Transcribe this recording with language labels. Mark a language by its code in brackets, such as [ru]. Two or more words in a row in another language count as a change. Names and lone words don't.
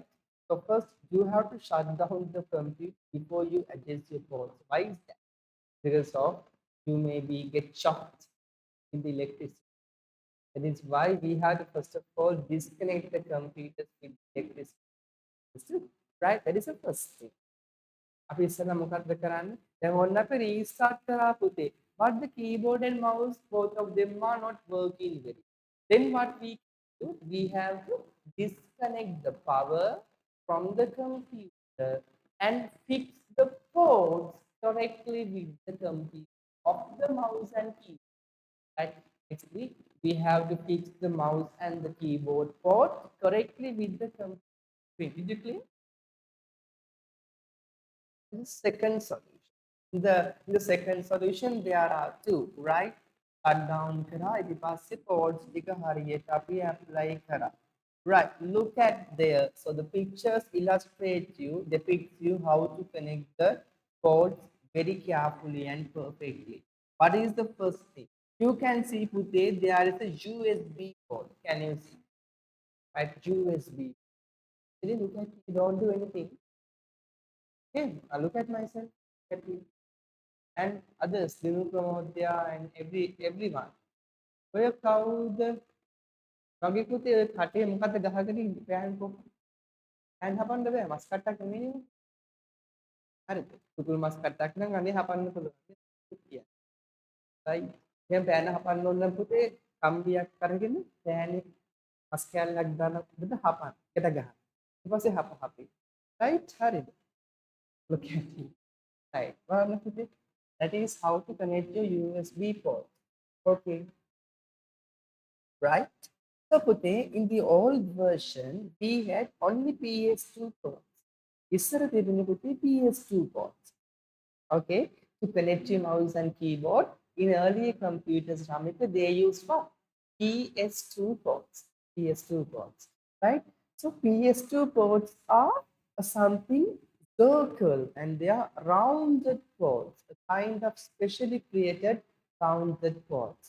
[en] So first you have to shut down the computer before you adjust your ports. Why is that? Because of you maybe get shocked in the electricity. That is why we have to first of all disconnect the computers with electricity. Understood? Right? That is the first thing. [si] අපි ඉස්සෙල්ලා මොකක්ද කරන්නේ? දැන් ඔන්න අපි restart කරා පුතේ. [en] But the keyboard and mouse, both of them are not working very. Then what we do? We have to disconnect the power from the computer and fix the ports correctly with the computer of the mouse and keyboard. Right? Actually, we have to fix the mouse and the keyboard port correctly with the computer. Did you clear? The second solution. In the second solution, there are two, right? Cut down kara, [si] ඊට පස්සේ chords ටික හරියට අපි apply කරා. [en] Right, look at there. So the pictures illustrate you, depict you how to connect the chords very carefully and perfectly. What is the first thing? You can see Pute, there is a USB port. Can you see? Right, USB. Really look at it, don't do anything. Okay, I look at myself, look at me, and others, Dinu Pramodya and everyone. [si] ඔය කවුද මගේ පුතේ ඔය කටේ මොකද්ද ගහගෙන ඉන්නේ පෑන් කො පෑන් හපන්න බෑ මස් කට්ටක් නෙමෙයි හරිද කුකුල් මස් කට්ටක් නම් අනේ හපන්න පුළුවන් කිය right දැන් පෑන හපන්න ඕන නම් පුතේ කම්බියක් අරගෙන පෑනේ මස් කෑල්ලක් දාලා පුතේ හපන්න එකට ගහන්න ඊට පස්සේ හපි right හරිද [en] look at it right [si] බලන්න පුතේ [en] that is how to connect your USB port okay right? So Pute, in the old version, we had only PS2 ports. [si] ඉස්සර තිබුණේ පුතේ [en] PS2 ports. Okay, to connect your mouse and keyboard. In earlier computers, Ramika, they used what? PS2 ports. PS2 ports, right? So PS2 ports are something circle and they are rounded ports, a kind of specially created rounded ports.